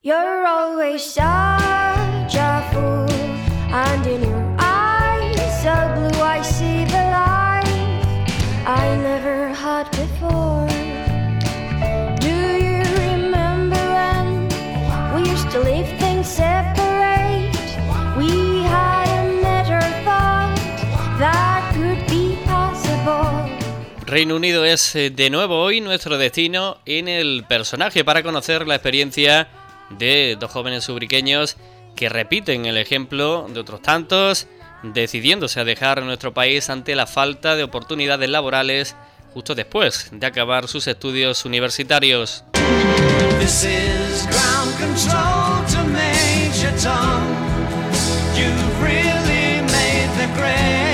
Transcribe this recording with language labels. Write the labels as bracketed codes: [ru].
[en] You're always such a fool, and in your eyes so blue I see the life I never had before. Do you remember when we used to leave things separate? We hadn't never thought that could be possible. [es] Reino Unido es de nuevo hoy nuestro destino en el personaje para conocer la experiencia de dos jóvenes ubriqueños que repiten el ejemplo de otros tantos, decidiéndose a dejar nuestro país ante la falta de oportunidades laborales justo después de acabar sus estudios universitarios. [en] This is ground control to Major Tom. You've really made the grade.